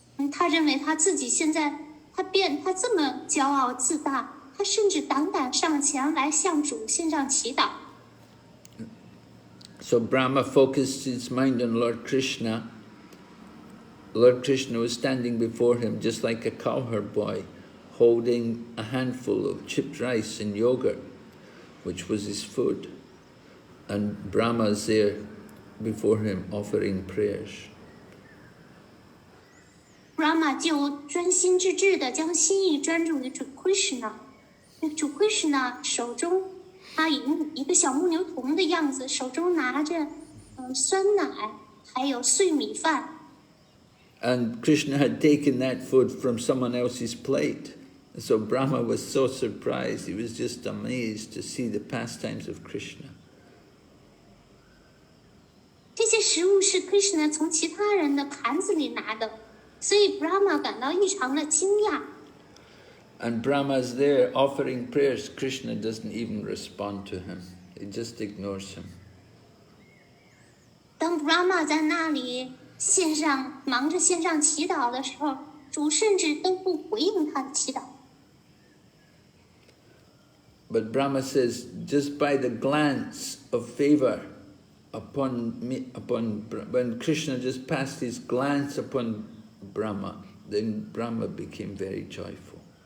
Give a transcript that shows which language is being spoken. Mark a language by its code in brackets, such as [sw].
[zh] 他认为他自己现在他这么骄傲自大，他甚至胆敢上前来向主献上祈祷。 [en] So Brahma focused his mind on Lord Krishna. Lord Krishna was standing before him just like a cowherd boy, holding a handful of chipped rice and yogurt, which was his food. And Brahma's there before him offering prayers. [zh] Brahma 就专心致志地将心意专注于主 Krishna。主 Krishna 手中，他以一个小木牛童的样子，手中拿着酸奶，还有碎米饭。 [en] And Krishna had taken that food from someone else's plate. So Brahma was so surprised, he was just amazed to see the pastimes of Krishna. [zh] 这些食物是 Krishna 从其他人的盘子里拿的，所以 Brahma 感到异常的惊讶。 [en] And Brahma's there offering prayers. Krishna doesn't even respond to him. He just ignores him. [zh] 当 Brahma 在那里忙着线上祈祷的时候，主甚至都不回应他的祈祷。 [en] But Brahma says, just by the glance of favor when Krishna just passed his glance upon Brahma, then Brahma became very joyful.